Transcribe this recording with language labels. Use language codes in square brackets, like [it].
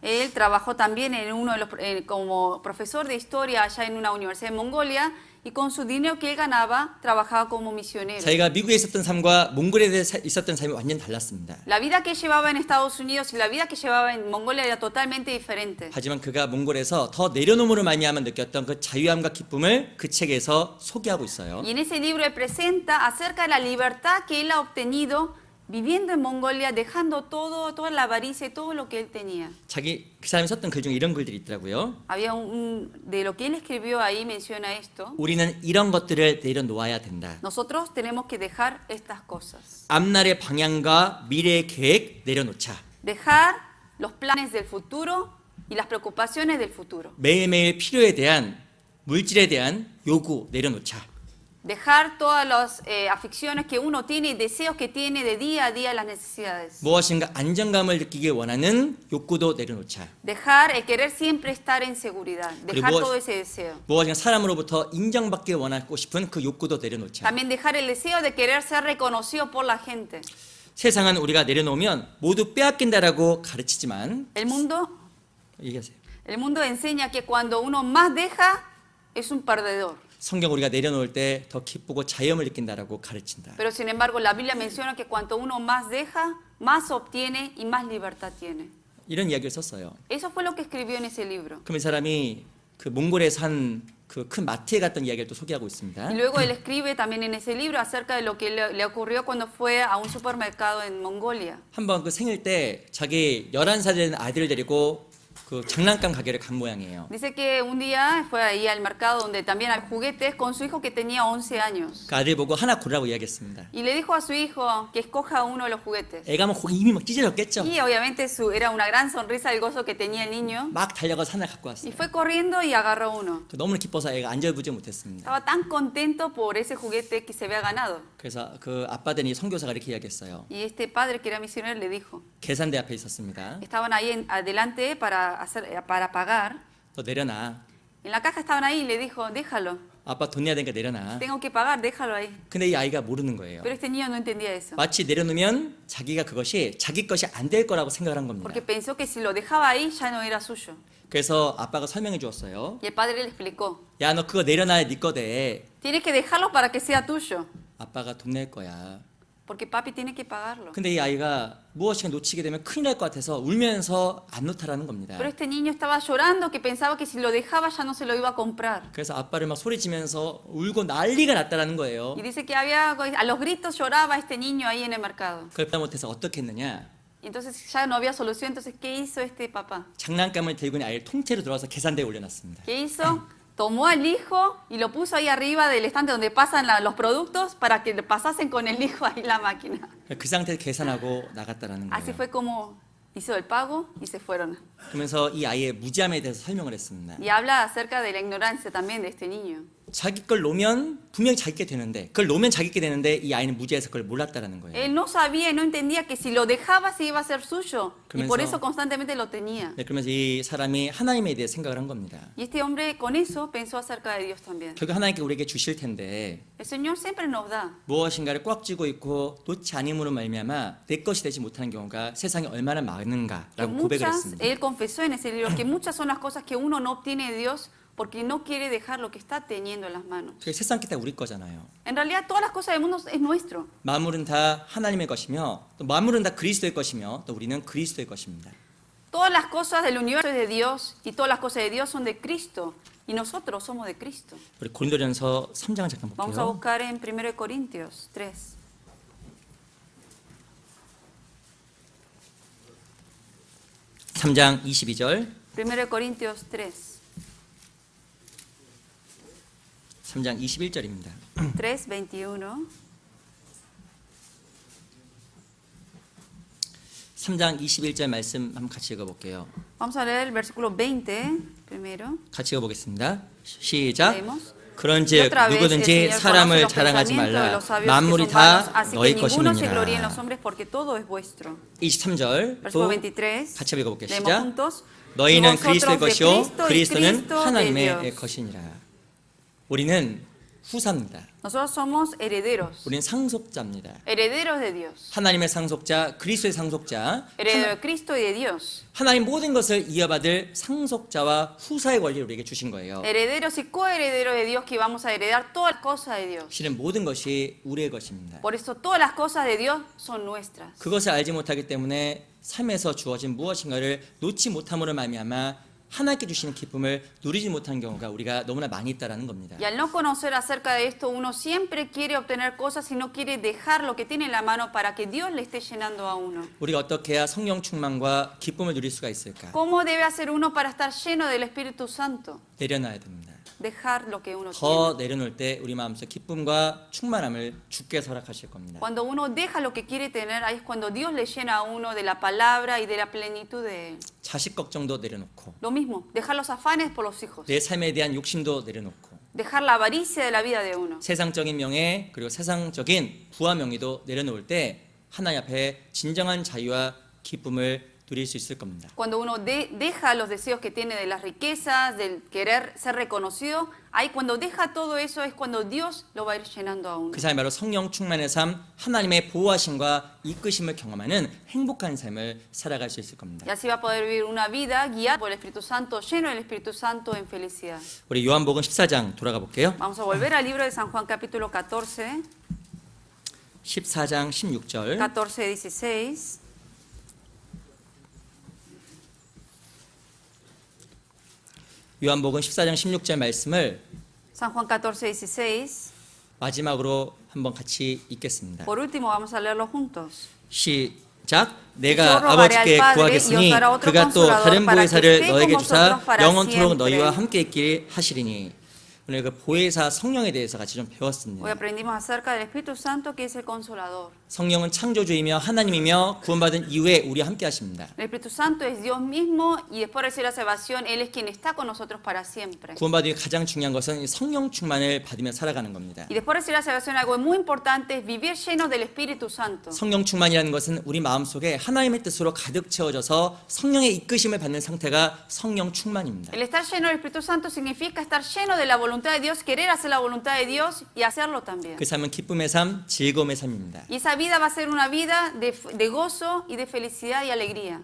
[es] Él trabajó también en uno de los, como profesor de historia allá en una universidad en Mongolia y con su dinero que él ganaba trabajaba como misionero. [ko] 자기가 미국에 있었던 삶과 몽골에 있었던 삶이 완전 달랐습니다. [es] La vida que llevaba en Estados Unidos y la vida que llevaba en Mongolia era totalmente diferente. [ko] 하지만 그가 몽골에서 더 내려놓음으로 말미암아 느꼈던 그 자유함과 기쁨을 그 책에서 소개하고 있어요. [es] Y en ese libro él presenta acerca de la libertad que él ha obtenido viviendo en Mongolia, dejando todo, toda la avaricia y todo lo que él tenía. [ko] 그 사람이 썼던 글 중에 이런 글들이 있더라고요. [es] Había de lo que él escribió ahí menciona esto. [ko] 우리는 이런 것들을 내려놓아야 된다. [es] Nosotros tenemos que dejar estas cosas. [ko] 앞날의 방향과 미래의 계획 내려놓자. [es] Dejar los planes del futuro y las preocupaciones del futuro. [ko] 매일매일 필요에 대한 물질에 대한 요구 내려놓자. [es] Dejar todas las aficiones que uno tiene y deseos que tiene de día a día las necesidades. [ko] 무엇인가 안정감을 느끼길 원하는 욕구도 내려놓자. [es] Dejar el querer siempre estar en seguridad. Dejar [ko] 그리고 [es] todo ese deseo. [ko] 무엇인가 사람으로부터 인정받길 원하고 싶은 그 욕구도 내려놓자. [es] También dejar el deseo de querer ser reconocido por la gente. [ko] 세상은 우리가 내려놓으면 모두 빼앗긴다라고 가르치지만 [es] El mundo [ko] 얘기하세요. [es] enseña que cuando uno más deja es un perdedor. [ko] 성경 우리가 내려놓을 때 더 기쁘고 자유함을 느낀다라고 가르친다. [es] Pero sin embargo, la Biblia menciona que cuanto uno más deja, más obtiene y más libertad tiene. [ko] 이런 이야기를 썼어요. [es] Eso fue lo que escribió en ese libro. [ko] 그럼 이 사람이 그 몽골에 산 그 큰 마트에 갔던 이야기를 또 소개하고 있습니다. [es] Y luego él escribe también en ese libro acerca de lo que le ocurrió cuando fue a un supermercado en Mongolia. [ko] 한번 그 생일 때 자기 11살 된 아들을 데리고 그 장난감 가게를 간 모양이에요. [es] Dice que un día fue ahí al mercado donde también hay juguetes con su hijo que tenía 11 años. [ko] 그 아들 보고 하나 고르라고 이야기했습니다. [es] Y le dijo a su hijo que escoja uno de los juguetes. [ko] 애가 막 이미 막 찢어졌겠죠. [es] Y obviamente era una gran sonrisa el gozo que tenía el niño. [ko] 막 달려가서 하나 갖고 [es] Y [ko] 왔어요. [es] fue corriendo y agarró uno. [ko] 너무나 기뻐서 애가 안절부절 못했습니다. [es] Estaba tan contento por ese juguete que se había ganado. [ko] 그래서 그 아빠들이 선교사가 이렇게 이야기했어요. [es] Y este padre que era misionero le dijo, [ko] 계산대 앞에 있었습니다. [es] estaban ahí adelante para pagar. [ko] 너 내려놔. [es] En la caja estaban ahí y le dijo, déjalo, [ko] 아빠 돈 내야 되니까 내려놔. [es] tengo que pagar, déjalo ahí. [ko] 근데 이 아이가 모르는 거예요. [es] Pero este niño no entendía eso. [ko] 마치 내려놓으면 자기가 그것이 자기 것이 안 될 거라고 생각을 한 겁니다. [es] Porque pensó que si lo dejaba ahí ya no era suyo. [ko] 그래서 아빠가 설명해 주었어요. [es] Y el padre le explicó, [ko] 야, 너 그거 내려놔야 네 거대. [es] tienes que dejarlo para que sea tuyo. [ko] 아빠가 돈 낼 거야. [es] Porque papi tiene que pagarlo. [ko] 근데 이 아이가 무엇인가 놓치게 되면 큰일 날 것 같아서 울면서 안 놓다라는 겁니다. [es] Pero este niño estaba llorando que pensaba que si lo dejaba ya no se lo iba a comprar. [ko] 그래서 아빠를 막 소리치면서 울고 난리가 났다라는 거예요. [es] Y dice que a los gritos lloraba este niño ahí en el mercado. [ko] 그러다 못해서 어떻게 했느냐? [es] Entonces ya no había solución. Entonces, ¿qué hizo este papá? [ko] 장난감을 들고 있는 아이를 통째로 들어와서 계산대에 올려놨습니다. [es] ¿Qué hizo? Tomó al hijo y lo puso ahí arriba del estante donde pasan los productos para que pasasen con el hijo ahí la máquina. [ko] 그 상태에서 계산하고 나갔다라는 [es] Así fue como hizo el pago y se fueron. [ko] 그러면서 이 아이의 무지함에 대해서 설명을 했습니다. [es] Y habla acerca de la ignorancia también de este niño. [ko] 자기 걸 놓으면 분명히 자기게 되는데 그걸 놓으면 자기게 되는데 이 아이는 무지해서 그걸 몰랐다라는 거예요. [es] Él no sabía y no entendía que si lo dejaba se iba a ser suyo. Y por [ko] 그러면서- [es] eso constantemente lo tenía. [ko] 네, 그러면서 이 사람이 하나님에 대해 생각을 한 겁니다. [es] Y este hombre con eso pensó acerca de Dios también. [ko] 결국 하나님께 우리에게 주실 텐데 [es] El Señor siempre nos da. [ko] 무엇인가를 꽉 쥐고 있고 놓지 않음으로 말미암아 내 것이 되지 못하는 경우가 세상에 얼마나 [es] Que [ko] 많은가라고 고백을 [es] muchas, [ko] 했습니다. [es] él confesó en ese libro que muchas son las cosas que uno no obtiene de Dios porque no quiere dejar lo que está teniendo en las manos. [ko] 그 세상 게 다 우리 거잖아요. [es] En realidad todas las cosas del mundo es nuestro. [ko] 만물은 다 하나님의 것이며 또 만물은 다 그리스도의 것이며 또 우리는 그리스도의 것입니다. [es] Todas las cosas del universo es de Dios y todas las cosas de Dios son de Cristo y nosotros somos de Cristo. [ko] 우리 고린도전서 3장을 잠깐 [es] Vamos a [ko] 볼게요. [es] buscar en 1 Corintios 3. [ko] 3장 22절. [es] 1 Corintios 3. [ko] 3장 21절입니다. [es] 3:21. [ko] 3장 21절 말씀 한번 같이 읽어볼게요. [es] Vamos a leer el versículo 20 primero. [ko] 같이 읽어보겠습니다. 시작. [es] Leemos. [ko] 그런즉 [es] Otra vez, el [ko] 누구든지 [es] Señor conoce [ko] 사람을 [es] los [ko] 자랑하지 [es] pensamientos de [ko] 말라. [es] los sabios que [ko] 만물이 [es] son vanos, [ko] 다 [es] así que [ko] 너희 [es] ninguno se gloríe en los [ko] 것임이니라. [es] hombres porque todo es vuestro. [ko] 23절 [es] Versículo 23. [ko] 같이 읽어볼게요. [es] Leemos [ko] 시작. [es] juntos. [ko] 너희는 [es] Y vosotros [ko] 그리스도의 [es] de [ko] 것이요 [es] Cristo y [ko] 그리스도는 [es] Cristo de [ko] 하나님의 [es] Dios. [ko] 것이니라. 우리는 후사입니다. [es] Nosotros somos herederos. [ko] 우리는 상속자입니다. [es] Herederos de Dios. [ko] 하나님의 상속자, 그리스도의 상속자, [es] Heredero de Cristo y de Dios. [ko] 하나님 모든 것을 이어받을 상속자와 후사의 권리를 우리에게 주신 거예요. [es] Herederos y coherederos de Dios que vamos a heredar todas las cosas de Dios. [ko] 실은 모든 것이 우리의 것입니다. [es] Por eso todas las cosas de Dios son nuestras. [ko] 그것을 알지 못하기 때문에 삶에서 주어진 무엇인가를 놓지 못함으로 말미암아 하나님께 주시는 기쁨을 누리지 못하는 경우가 우리가 너무나 많이 있다라는 겁니다. [es] Y al no conocer acerca de esto, uno siempre quiere obtener cosas y no quiere dejar lo que tiene en la mano para que Dios le esté llenando a uno. [ko] 우리가 어떻게 해야 성령 충만과 기쁨을 누릴 수가 있을까? [es] ¿Cómo debe hacer uno para estar lleno del Espíritu Santo? [ko] 내려놔야 됩니다. [es] Dejar lo que uno tiene. [ko] 더 내려놓을 때 우리 마음속 기쁨과 충만함을 주께서 허락하실 겁니다. [es] Cuando uno deja lo que quiere tener, ahí es cuando Dios le llena a uno de la palabra y de la plenitud de Él. [ko] 자식 걱정도 내려놓고 [es] Lo mismo, dejar los afanes por los hijos. [ko] 내 삶에 대한 욕심도 내려놓고 [es] Dejar la avaricia de la vida de uno. [ko] 세상적인 명예 그리고 세상적인 부와 명예도 내려놓을 때 하나님 앞에 진정한 자유와 기쁨을 누릴 수 있을 겁니다. [es] Cuando uno deja los deseos que tiene de las riquezas, del querer ser reconocido, ahí cuando deja todo eso es cuando Dios lo va a ir llenando a uno. [ko] 그 삶이 바로 성령 충만의 삶, 하나님의 보호하심과 이끄심을 경험하는 행복한 삶을 살아갈 수 있을 겁니다. [es] Y así va a poder vivir una vida guiada por el Espíritu Santo, lleno del Espíritu Santo en felicidad. [ko] 우리 요한복음 14장 돌아가 볼게요. [es] Vamos a volver al libro de San Juan capítulo 14, [ko] 14장 16절 [es] 14, 16. [ko] 요한복음 14장 16절 말씀을 [es] San Juan 14, 16. [ko] 마지막으로 한번 같이 읽겠습니다. [es] Por último vamos a leerlo juntos. [ko] 시작. [es] Yo [ko] 내가 [es] rogaré al Padre, [ko] 구하겠으니 [es] y os dará otro [ko] 그가 또 [es] consolador [ko] 다른 [es] para que [ko] 보혜사를 [es] esté [ko] 너에게 [es] con [ko] 주사 [es] vosotros para [ko] 영원토록 너희와 함께 있기를 하시리니. 오늘 그 보혜사 성령에 대해서 같이 좀 [es] Hoy [ko] 배웠습니다. [es] aprendimos acerca del Espíritu Santo que es el consolador. [ko] 성령은 창조주이며 하나님이며 구원받은 이후에 우리와 함께 하십니다. [es] El Espíritu Santo es Dios mismo y después de recibir la salvación, Él es quien está con nosotros para siempre. [ko] 구원받은 이후 가장 중요한 것은 성령 충만을 받으며 살아가는 겁니다. [es] Y después de recibir la salvación, algo muy importante es vivir llenos del Espíritu Santo. [ko] 성령 충만이라는 것은 우리 마음속에 하나님의 뜻으로 가득 채워져서 성령의 이끄심을 받는 상태가 성령 충만입니다. [es] El estar lleno del Espíritu Santo significa estar lleno de la voluntad de Dios, querer hacer la voluntad de Dios y hacerlo también. [ko] 그 삶은 기쁨의 삶, 즐거움의 삶입니다. [es] Y esa vida va a ser una vida de gozo y de felicidad y alegría.